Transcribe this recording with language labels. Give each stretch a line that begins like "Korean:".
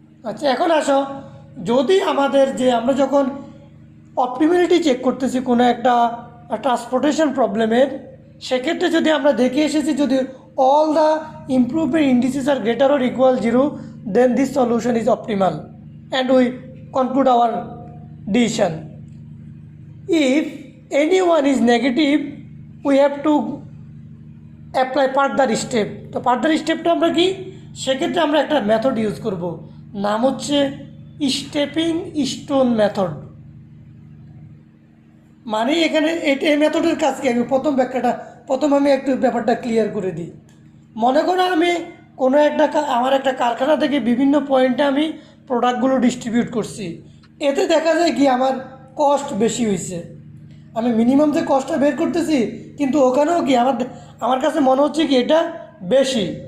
Bangla: আচ্ছা, এখন আসো, যদি আমাদের যে আমরা যখন অপটিমালিটি চেক করতেছি কোনো একটা ট্রান্সপোর্টেশন প্রবলেমের, সেক্ষেত্রে যদি আমরা দেখে এসেছি যদি
English: All the improvement indices are greater or equal 0 then this solution is optimal and we conclude our decision. If anyone is negative, we have to apply further step.
Bangla: তো ফার্দার স্টেপটা আমরা কি সেক্ষেত্রে আমরা একটা মেথড ইউজ করব, নাম হচ্ছে স্টেপিং স্টোন মেথড। মানে এখানে এই মেথডের কাজ কি, আমি প্রথম আমি একটু ব্যাপারটা ক্লিয়ার করে দিই। মনে করো আমি কোনো আমার একটা কারখানা থেকে বিভিন্ন পয়েন্টে আমি প্রোডাক্টগুলো ডিস্ট্রিবিউট করছি, এতে দেখা যায় কি আমার কস্ট বেশি হয়েছে, আমি মিনিমাম যে কস্টটা বের করতেছি কিন্তু ওখানেও কি আমার কাছে মনে হচ্ছে কি এটা বেশি।